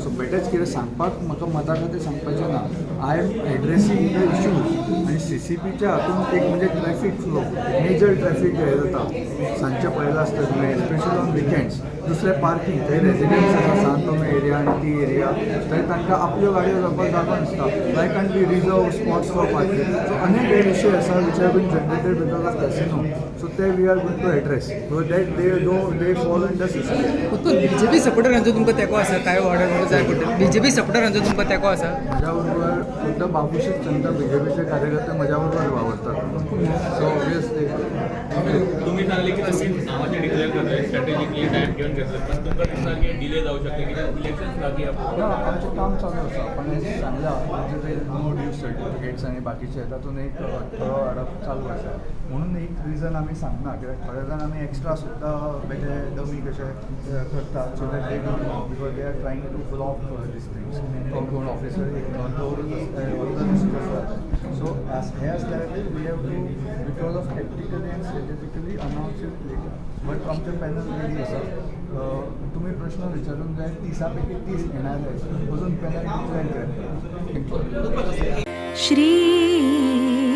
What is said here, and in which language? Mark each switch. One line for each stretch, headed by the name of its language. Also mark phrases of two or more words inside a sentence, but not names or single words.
Konkani: सो बेटेच कितें सांगपाक म्हाका मता खातीर सांगपाचें ना.
English: I am addressing the issues
Konkani: आनी CCPच्या हातूंत एक म्हणजे
English: traffic flow, major traffic
Konkani: हें जाता सांजचें पळयलां आसता तुवें
English: special on weekends.
Konkani: दुसरें पार्किंग, थंय रेजिडेंट्स आसा सांतोमे एरिया आनी ती एरिया थंय तांकां आपल्यो गाडयो जावपाक जागो नासता.
English: like can be reserve spots for parking.
Konkani: सो अनेक विशय आसा
English: which have been generated because of casino. so ते we are going to address that they fall in the CCP.
Konkani: फक्त BJP सपोर्टरांचो तुमकां तेंको आसा काय ऑर्डर जाय पडटा? BJP सपोर्टरांचो तुमकां तेंको आसा? म्हज्या बरोबर फक्त बाबूशीच सांगता BJPचे कार्यकर्ते म्हज्या बरोबर वावरतात.
English: so obviously
Marathi: तुम्ही सांगले की तुम्ही नावाचे डिक्लेअर करताय
English: strategically time
Marathi: घेऊन घेतलं पण तुमका दिसता की डिले जाऊ शकते की इलेक्शन लागली आपण
Konkani: आमचें काम चालू आसा. पण हे सांगला म्हणजे ते
English: no due certificates
Konkani: आनी बाकीचे तातूंत एक थोडो हाडप चालू आसा म्हणून एक रिजन आमी सांगना कित्याक थोडे जाण आमी एक्स्ट्रा सुद्दां बेटे डमी कशे करतात
English: so that they don't know because they are trying to block these things.
Marathi: कोण ऑफिसर एक दवरूच हे असल्यावर
English: we have to because of technically and strategically announce it later but
Marathi: आमचे
English: panel ready
Marathi: आसा तुम्ही प्रश्न विचारून जाय 30पैकी 30 येणार आहे अजून पॅनल डिक्लेअर करता श्री